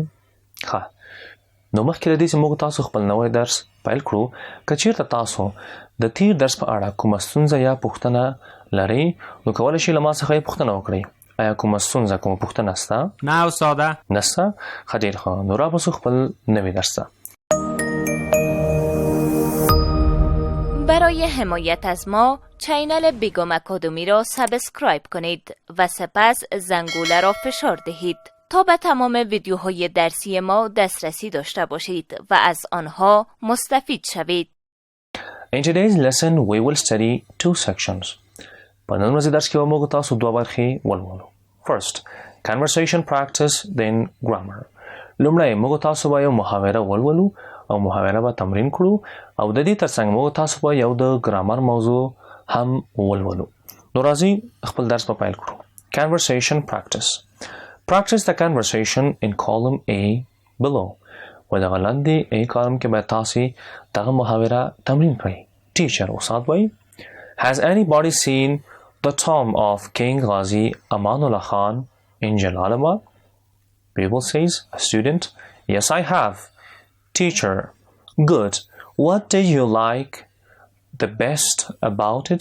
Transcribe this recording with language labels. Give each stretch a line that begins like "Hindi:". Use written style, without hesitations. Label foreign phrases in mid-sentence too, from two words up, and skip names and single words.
Pashto: ښه، نو مخکې له دې چې موږ تاسو خپل نوی درس پیل کړو، که چېرته تاسو د تیر درس په اړه کومه ستونزه یا پوښتنه لرئ، نو کولی شئ له ما څخه یې پوښتنه وکړئ. آیا کومه ستونزه، کومه پوښتنه شته؟ نه استاده. نشته؟ ښه، ډېر ښه. نو راباسو خپل نوی درس ته.
Persian: برای حمایت از ما چینل بیگم اکادمی را سابسکرایب کنید و سپس زنگوله را فشار دهید تا به تمام ویدیوهای درسی ما دسترسی داشته باشید و از آنها مستفید شوید.
English: In today's lesson, we will study two sections.
Pashto: په نن ورځې درس کې به موږ تاسو دوه برخې ولولو.
English: First, conversation practice, then grammar.
Pashto: لومړی موږ تاسو به یو محاوره ولولو او محاوره به تمرین کړو او د دې ترڅنګ موږ تاسو به یو د ګرامر موضوع هم ولولو. نو راځئ خپل درس په پیل کړو.
English: Conversation practice. Practice the conversation in column A below.
Pashto: و دغه لاندې A کالم کې باید تاسې دغه محاوره تمرین کړئ.
English: Teacher
Pashto: استاد وایي
English: Has anybody seen the tomb of King Ghazi Amanullah Khan in Jalalabad? Pupil says, a student, yes I have. Teacher, good. What did you like the best about it?